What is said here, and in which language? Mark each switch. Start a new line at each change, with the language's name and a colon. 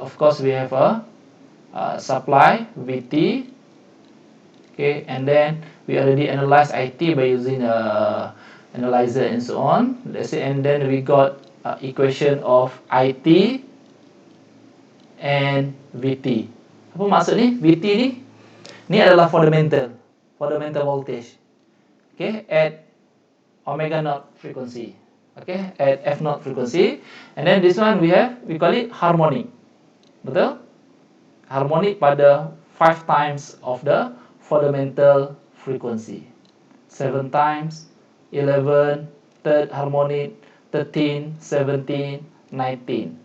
English: Of course, we have a supply VT. Okay, and then we already analyzed IT by using a analyzer and so on. Let's say, and then we got equation of IT and VT.
Malay: Apa maksud ni? VT ni adalah fundamental voltage.
English: Okay, at omega naught frequency. Okay, at F naught frequency. And then this one we call it harmonic. Betul? Harmonic pada 5 times of the fundamental frequency. 7 times, 11, third harmonic, 13, 17, 19.